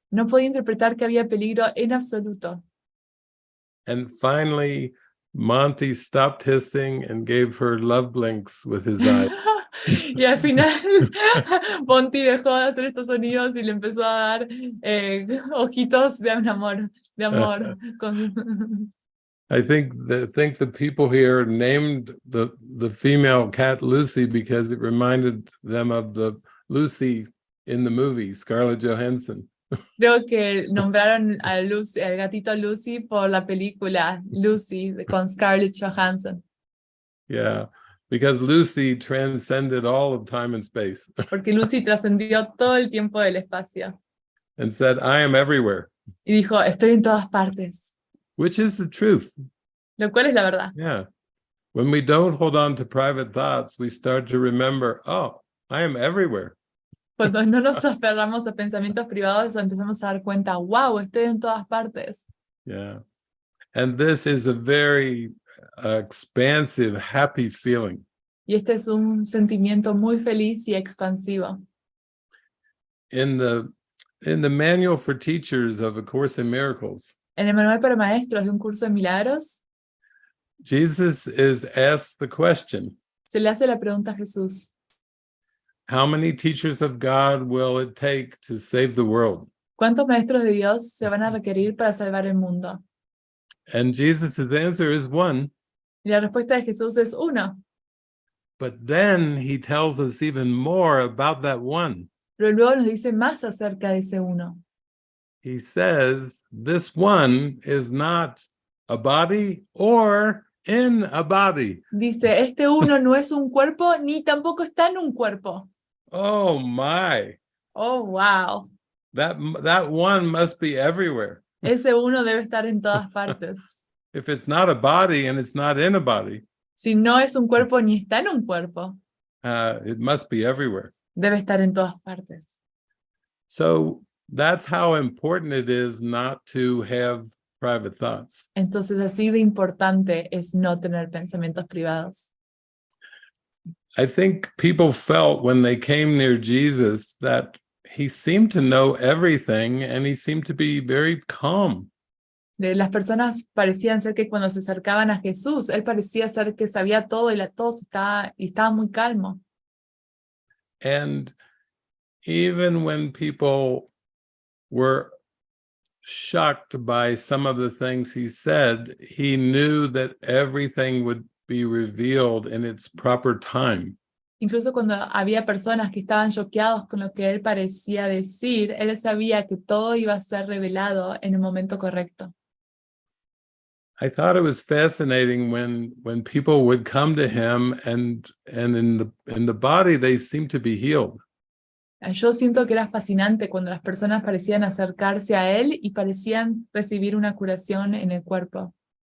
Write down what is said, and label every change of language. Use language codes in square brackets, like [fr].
[es] No podía interpretar que había peligro en absoluto. [en] And finally, Monty stopped hissing and gave her love blinks with his eyes. [es] Y al final, Monty dejó de hacer estos sonidos y le empezó a dar ojitos de amor. De amor. [en] I think the people here named the female cat Lucy because it reminded them of the Lucy in the movie, Scarlett Johansson. [es] Creo que nombraron a Lucy, al gatito Lucy por la película Lucy con Scarlett Johansson. [en] Yeah, because Lucy transcended all of time and space. [es] Porque Lucy trascendió todo el tiempo del espacio. [en] And said, I am everywhere. [es] Y dijo, estoy en todas partes. [en] Which is the truth. [es] Lo cual es la verdad. [en] Yeah. When we don't hold on to private thoughts, we start to remember, oh, I am everywhere. [es] Cuando no nos aferramos a pensamientos privados, empezamos a dar cuenta, wow, estoy en todas partes. [en] Yeah. And this is a very expansive, happy feeling. [es] Y este es un sentimiento muy feliz y expansivo. [en] In the manual for teachers of A Course in Miracles, [es] En el manual para maestros de un curso de milagros, [en] Jesus is asked the question, [es] se le hace la pregunta a Jesús, [en] how many teachers of God will it take to save the world? [es] ¿cuántos maestros de Dios se van a requerir para salvar el mundo? [en] And Jesus' answer is 1. [es] Y la respuesta de Jesús es 1. [en] But then he tells us even more about that 1. [es] Pero luego nos dice más acerca de ese 1. [en] He says this 1 is not a body or in a body. [es] Dice, este 1 no es un cuerpo ni tampoco está en un cuerpo. [en] Oh my. Oh, wow. That 1 must be everywhere. [es] Ese 1 debe estar en todas partes. [en] If it's not a body and it's not in a body, [es] Si no es un cuerpo ni está en un cuerpo, [en] it must be everywhere. [es] debe estar en todas partes. [en] So that's how important it is not to have private thoughts. [es] Entonces, así de importante es no tener pensamientos privados. [en] I think people felt when they came near Jesus that he seemed to know everything and he seemed to be very calm. [es] Las personas parecían ser que cuando se acercaban a Jesús, él parecía ser que sabía todo y estaba muy calmo. [en] And even when people were shocked by some of the things he said, he knew that everything would be revealed in its proper time. [es] Incluso cuando había personas que estaban choqueados con lo que él parecía decir, él sabía que todo iba a ser revelado en el momento correcto. [en] I thought it was fascinating when people would come to him and in the body they seemed to be healed. [es] Yo siento que era fascinante cuando las personas parecían acercarse a él y parecían recibir una curación en el cuerpo.